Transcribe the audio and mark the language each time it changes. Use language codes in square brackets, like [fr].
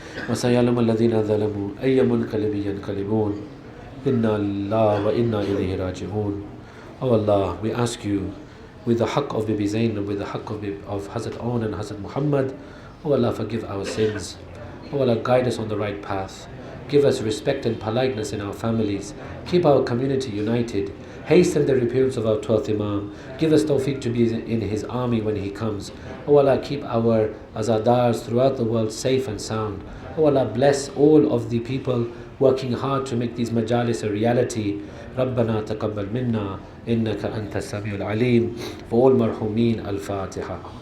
[ar] وسيعلم الذين ظلموا أي منقلب ينقلبون إنا لله وإنا إليه راجعون. [en] Oh Allah, we ask you with the haqq of Bibi Zainab, with the haqq of Hazrat Aun and Hazrat Muhammad, oh Allah, forgive our sins. Oh Allah, guide us on the right path. Give us respect and politeness in our families. Keep our community united. Hasten the repairs of our 12th Imam. Give us tawfiq to be in his army when he comes. Oh Allah, keep our azadars throughout the world safe and sound. Oh Allah, bless all of the people working hard to make these majalis a reality. [ar] ربنا تقبل منا إنك أنت السميع العليم. [en] For all marhumin, al-Fatiha.